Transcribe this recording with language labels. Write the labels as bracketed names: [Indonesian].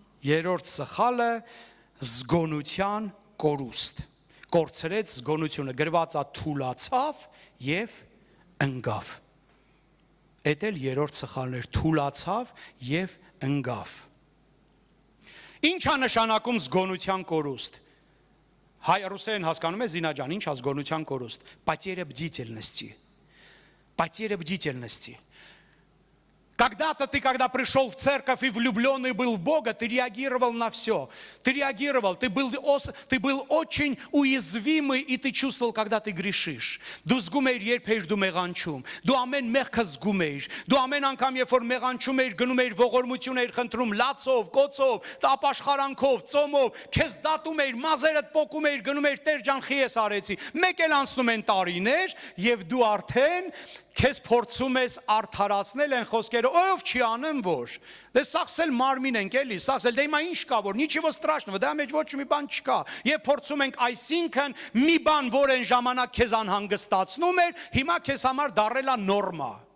[Armenian] երրորդ սխալը զգոնության կորուստ, կորցրեց զգոնությունը, գրված է թուլացավ եւ ընկավ։ Էդ էլ երրորդ սխալն էր, թուլացավ եւ ընկավ։ Ինչ է նշանակում զգոնության կորուստ։ Հայ-ռուսերեն հասկանում է Զինաջան, ինչ է զգոնության կորուստ։ [Russian] Потеря бдительности. Потеря бдительности. Когда-то ты, когда пришел в церковь и влюбленный был в Бога, ты реагировал на все. Ты реагировал, ты был очень уязвимый, и ты чувствовал, когда ты грешишь. [Armenian] Դու զգում էիր, երբ էիր դու մեղանչում. Դու ամեն մեղքը զգում էիր. Դու ամեն անգամ, երբ որ մեղանչում էիր, գնում էիր ողորմություն էիր խնդրում, լացով, կոցով, ապաշխարանքով, ծոմով, քեզ դատում էիր, մազերդ պոկում էիր, գնում էիր, Տեր ջան, խի ես արեցի։ Մեկ էլ անցնում են տարիներ, եւ դու արդեն քեզ փորձում ես արդարացնել են խոսքերը, ով չի անեմ որ։ Դե սաղսել մարմին ենք էլի, սաղսել դե հիմա ինչ կա որ, [Russian] ничего страшного, [Armenian] դրա մեջ ոչ մի բան չկա։ Եվ փորձում ենք այսինքն մի բան, որ այն ժամանակ քեզ անհանգստացնում էր, հիմա քեզ համար դառել է նորմա։